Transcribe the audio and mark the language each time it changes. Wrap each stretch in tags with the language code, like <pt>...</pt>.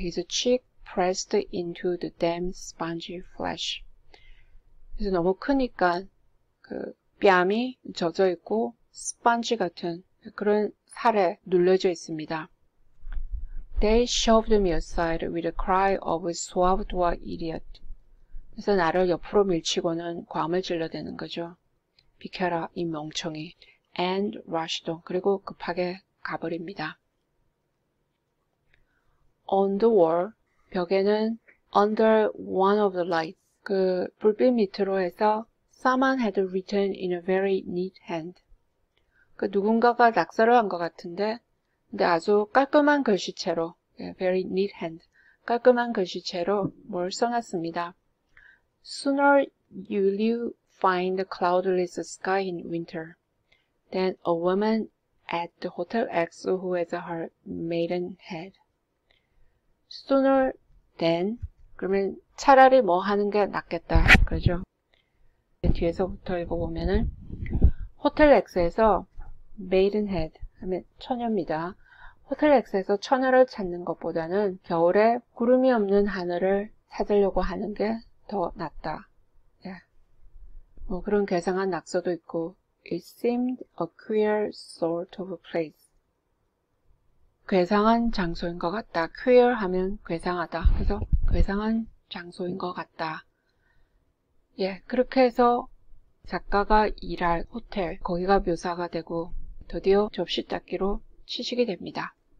<en>His cheek pressed into the damp spongy flesh.</en> <ko>그래서 너무 크니까 그 뺨이 젖어 있고 스펀지 같은 그런 살에 눌려져 있습니다.</ko> <en>They shoved me aside with a cry of</en> <fr>sauve-toi idiot.</fr> <ko>그래서 나를 옆으로 밀치고는 괌을 질러대는 거죠. 비켜라 이 멍청이.</ko> <en>And rushed on.</en> <ko>그리고 급하게 가버립니다.</ko> <en>On the wall,</en> <ko>벽에는</ko> <en>under one of the lights,</en> <ko>그 불빛 밑으로 해서</ko> <en>Someone had written in a very neat hand.</en> <ko>그 누군가가 낙서를 한 것 같은데, 근데 아주 깔끔한 글씨체로,</ko> <en>very neat hand,</en> <ko>깔끔한 글씨체로 뭘 써놨습니다.</ko> <en>Sooner will you find a cloudless sky in winter than a woman at the Hotel X who has her maiden head.</en> <ko>Sooner than, 그러면 차라리 뭐 하는 게 낫겠다. 그러죠? 뒤에서부터 읽어보면은 호텔 X에서 Maidenhead 하면 처녀입니다. 호텔 X에서 처녀를 찾는 것보다는 겨울에 구름이 없는 하늘을 찾으려고 하는 게 더 낫다. 뭐 그런 괴상한 낙서도 있고</ko> <en>It seemed a queer sort of place.</en> <ko>괴상한 장소인 것 같다. queer 하면 괴상하다. 그래서 괴상한 장소인 것 같다. 그렇게 해서 작가가 일할 호텔, 거기가 묘사가 되고 드디어 접시 닦기로 취직이 됩니다.</ko>